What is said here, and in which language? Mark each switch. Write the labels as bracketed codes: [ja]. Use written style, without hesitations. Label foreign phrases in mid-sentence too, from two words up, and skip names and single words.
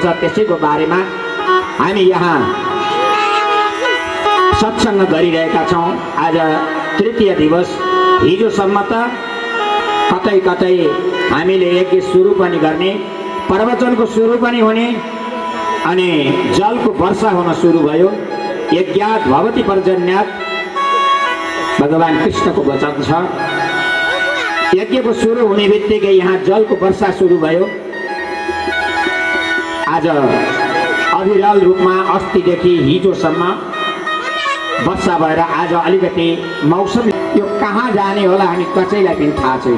[ne] त्यसैको बारेमा हामी यहाँ सत्सङ्ग गरिरहेका छौँ। आज तृतीय दिवस। हिजोसम्म त कतै कतै हामीले यज्ञ सुरु पनि गर्ने, प्रवचनको सुरु पनि हुने अनि जलको वर्षा हुन सुरु भयो। [sa] यज्ञात् भवति पर्जन्यात् [ne] भगवान् कृष्णको वचन छ। यज्ञको सुरु हुने बित्तिकै यहाँ जलको वर्षा सुरु भयो। आज अविरल रूपमा अस्तिदेखि हिजोसम्म वर्षा भएर आज अलिकति मौसम यो कहाँ जाने होला हामी कसैलाई पनि थाहा छैन।